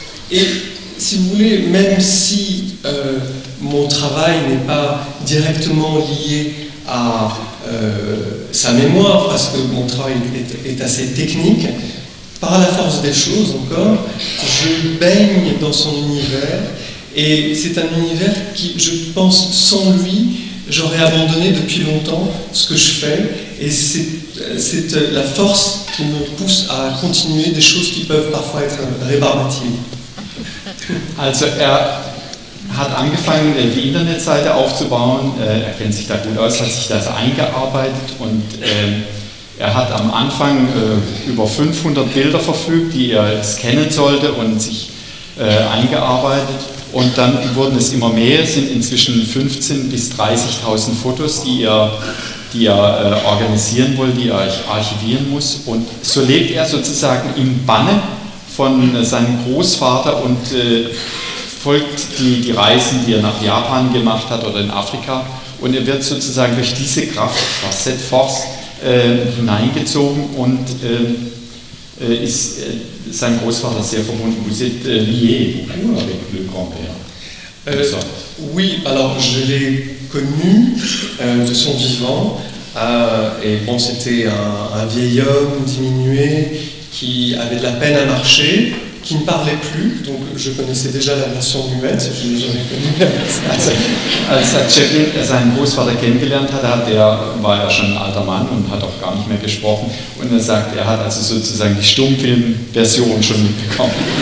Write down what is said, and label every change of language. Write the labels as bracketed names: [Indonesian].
[French] Et si vous voulez, même si mon travail n'est pas directement lié à sa mémoire, parce que mon travail est assez technique, par la force des choses encore, je baigne dans son univers, et c'est un univers qui, je pense, sans lui, j'aurais abandonné depuis longtemps ce que je fais, et c'est la force qui me pousse à continuer des choses qui peuvent parfois être rébarbatives. [German] Also hat angefangen, die Internetseite aufzubauen. Er kennt sich da gut aus, hat sich da eingearbeitet und er hat am Anfang über 500 Bilder verfügt, die er scannen sollte und sich eingearbeitet. Und dann wurden es immer mehr, es sind inzwischen 15.000 bis 30.000 Fotos, die er organisieren will, die er archivieren muss. Und so lebt er sozusagen im Banne von seinem Großvater und folgt die Reisen, die er nach Japan gemacht hat oder in Afrika. Und er wird sozusagen durch diese Kraft, [French] cette force, [German] hineingezogen und ist seinem Großvater sehr verbunden. [French] Vous êtes lié beaucoup avec le grand-père. Oui, alors je l'ai connu de son vivant. Et bon, c'était un vieil homme diminué qui avait de la peine à marcher, qui ne parlait plus, donc je connaissais déjà la version muette, je n'ai jamais connu la version. [German] Als Chaplin seinen Großvater kennengelernt hatte, war er schon ein alter Mann und hat auch gar nicht mehr gesprochen. Und er sagt, er hat also sozusagen die Stummfilmversion schon mitbekommen.